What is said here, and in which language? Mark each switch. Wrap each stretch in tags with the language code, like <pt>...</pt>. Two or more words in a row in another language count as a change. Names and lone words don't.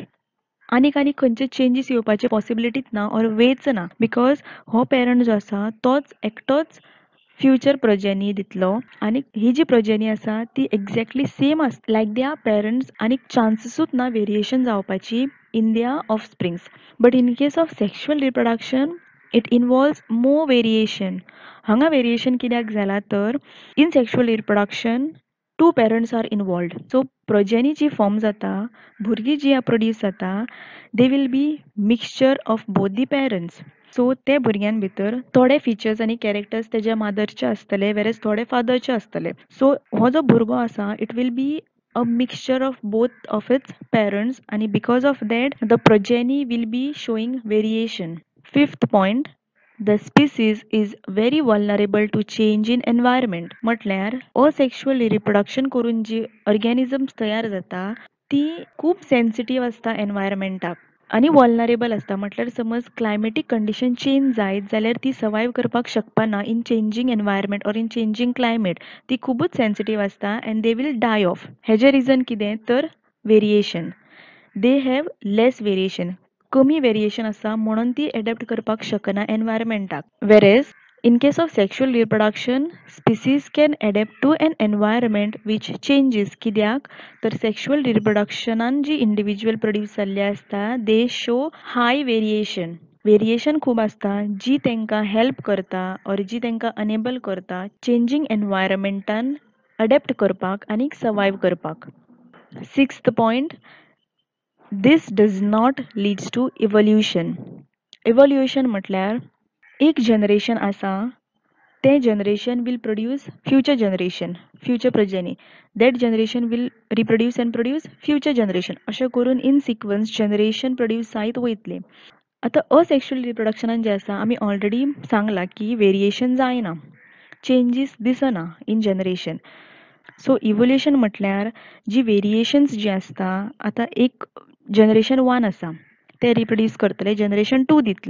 <kok>आनीक खंयचे चेंजीस येवपाचे पॉसिबिलिटीच ना ऑर वेच ना बिकॉज हो पेरंट जो आसा तोच एकटोच फ्युचर प्रोजेनी दितलो आनी ही जी प्रोजेनी आसा ती</kok> <en>exactly same as like their parents</en> <kok>आनी चान्सेसूच ना वेरिएशन जावपाची</kok> <en>in their offsprings. but in case of sexual reproduction it involves more variation.</en> <kok>हांगा वेरिएशन कित्याक जाला तर</kok> <en>in sexual reproduction two parents are involved.</en> <kok>सो प्रोजेनी जी फॉर्म जाता भुरगीं जी प्रोड्यूस जाता</kok> <en>they will be mixture of both the parents.</en> <kok>सो ते भुरग्यां भितर थोडे फीचर्स आनी कॅरेक्टर्स तेज्या मदरचे आसतले वेरेज थोडे फादरचे आसतले.</kok> <en>सो</en> <kok>हो जो भुरगो आसा</kok> <en>it will be a mixture of both of its parents and because of that the progeny will be showing variation. Fifth point, the species is very vulnerable to change in environment.</en> <kok>म्हटल्यार</kok> <en>asexual reproduction</en> <kok>करून जी organisms तयार जाता ती खूप सेन्सिटिव्ह असता एनवायरमेंटाक आणि वल्नरेबल असता. म्हटल्यार समज</kok> <en>climatic condition change</en> <kok>जायत जाल्यार ती सर्वाइव करपाक शकपाना</kok> <en>in changing environment or in changing climate.</en> <kok>ती खूपच सेन्सिटिव्ह असता</kok> <en>and they will die off.</en> <kok>हेजे रिझन कितें तर वेरिएशन.</kok> <en>they have less variation.</en> <kok>कमी वेरिएशन आसा म्हणून ती एडॅप्ट करपाक शकना एनवायरमेंटाक.</kok> <en>वेरेज in case of sexual reproduction, species can adapt to an environment which changes.</en> <kok>किद्याक तर</kok> <en>sexual reproductionan जी individual produce</en> <kok>जाल्ले असता</kok> <en>they show high variation.</en> <kok>वेरिएशन खूप असता जी तेंका हेल्प करता और जी तेंका अनेबल करता</kok> <en>changing environmentan</en> <kok>अडॅप्ट करपाक आणि सर्वाइव करपाक.</kok> <en>sixth point, this does not leads to evolution. Evolution</en> <kok>म्हटल्यार एक</kok> <en>जनरेशन</en> <kok>आसा ते</kok> <en>जनरेशन will produce future generation, future progeny. That generation will reproduce and produce future generation.</en> <kok>अशें करून</kok> <en>in sequence generation produce</en> <kok>जायत वयतले. आता</kok> <en>asexual reproductionan</en> <kok>जे आसा आमी ऑलरेडी सांगला की वेरिएशन जायना, चेंजीस दिसना</kok> <en>in generation.</en> <kok>सो इवोल्युशन म्हटल्यार जी वेरिएशन्स जी आसता आता एक जनरेशन 1 आसा ते रिप्रोड्यूस करतले जनरेशन 2 दितले.</kok>